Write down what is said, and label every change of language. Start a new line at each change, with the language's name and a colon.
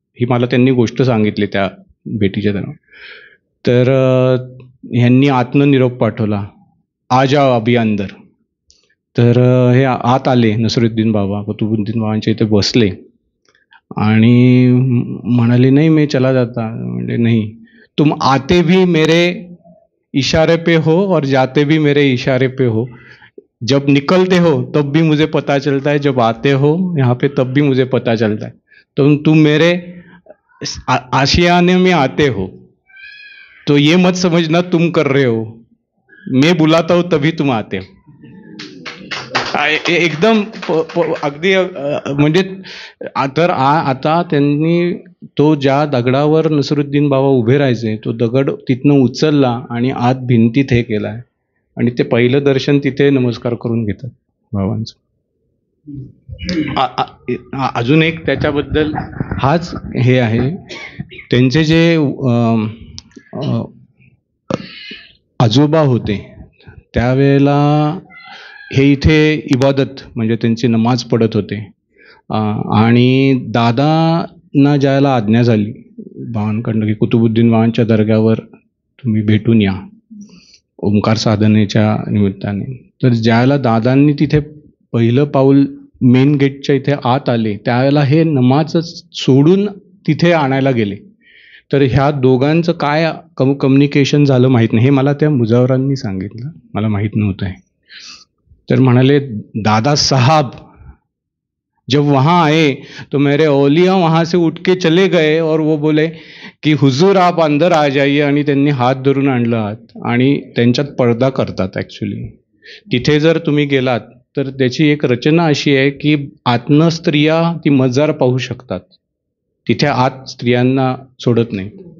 Marathi: ही मला त्यांनी गोष्ट सांगितली त्या भेटीच्या दरम्यान. तर ह्यांनी आतनं निरोप पाठवला,
Hindi: आ जाओ अभी अंदर.
Marathi: तर हे आत आले नसिरुद्दीन बाबा, कुतुबुद्दीन बाबांच्या इथे बसले आणि म्हणाले,
Hindi: नहीं मैं चला जाता. म्हणजे नहीं, तुम आते भी मेरे इशारे पे हो और जाते भी मेरे इशारे पे हो. जब निकलते हो तब भी मुझे पता चलता है, जब आते हो यहाँ पे तब भी मुझे पता चलता है. तो तुम मेरे आशियाने में आते हो, तो ये मत समझना तुम कर रहे हो, मैं बुलाता हूँ तभी तुम आते हो.
Marathi: एकदम अगदी म्हणजे तर आता त्यांनी तो ज्या दगडावर नसिरुद्दीन बाबा उभे राहायचे, तो दगड तिथनं उचलला आणि आत भिंतीत हे केलाय आणि ते पहिलं दर्शन तिथे नमस्कार करून घेतात बाबांचं. अजून एक त्याच्याबद्दल हाच हे आहे, त्यांचे जे आजोबा होते त्यावेळेला हे इथे इबादत म्हणजे त्यांची नमाज पडत होते. आणि दादांना ज्याला आज्ञा झाली बाबांकडनं की कुतुबुद्दीन बाबांच्या दर्ग्यावर तुम्ही भेटून या ओंकार साधनेच्या निमित्ताने, तर ज्यावेळेला दादांनी तिथे पहिलं पाऊल मेन गेटच्या इथे आत आले, त्यावेळेला हे नमाजच सोडून तिथे आणायला गेले. तर ह्या दोघांचं काय कम्युनिकेशन झालं माहीत नाही, हे मला त्या मुजावरांनी सांगितलं, मला माहीत नव्हतं आहे. तर म्हणाले,
Hindi: दादा साहब जब वहाँ आए तो मेरे औलिया वहाँ से उठ के चले गए और वो बोले की हुजूर आप अंदर आ जाइए.
Marathi: आणि त्यांनी हात धरून आणलं आत आणि त्यांच्यात पडदा करतात ॲक्च्युली. तिथे जर तुम्ही गेलात तर त्याची एक रचना अशी आहे की आतनं स्त्रिया ती मजार पाहू शकतात, तिथे आत स्त्रियांना सोडत नाही.